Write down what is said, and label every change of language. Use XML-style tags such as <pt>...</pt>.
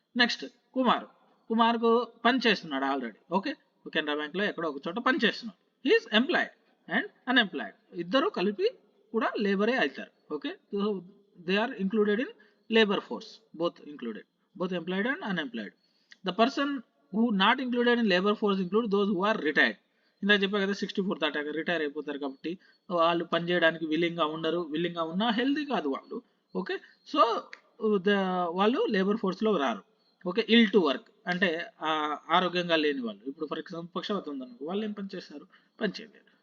<te>Next కుమార్కు పని చేస్తున్నాడు already. Okay, Canara బ్యాంక్లో ఎక్కడో ఒక చోట పని చేస్తున్నాడు.</te> <en>he is employed and unemployed,</en> <te>ఇద్దరు కలిపి కూడా లేబరే అవుతారు.</te> <en>Okay, so they are included in labour force, both included, both employed and unemployed. The person who not included in labor force include those who are retired.</en> <te>ఇందాక చెప్పా కదా 64 దాటాక retire అయిపోతారు కాబట్టి వాళ్ళు పని చేయడానికి విల్లింగ్గా ఉండరు, విల్లింగ్గా ఉన్నా హెల్దీ కాదు వాళ్ళు. ఓకే, సో వాళ్ళు లేబర్ ఫోర్స్లో రారు. ఓకే, ఇల్ టు వర్క్ అంటే ఆరోగ్యంగా లేని వాళ్ళు. ఇప్పుడు ఫర్ ఎగ్జాంపుల్ పక్షవాతం ఉందనుకో, వాళ్ళు ఏం పని చేస్తారు, పని చేయలేరు.</te>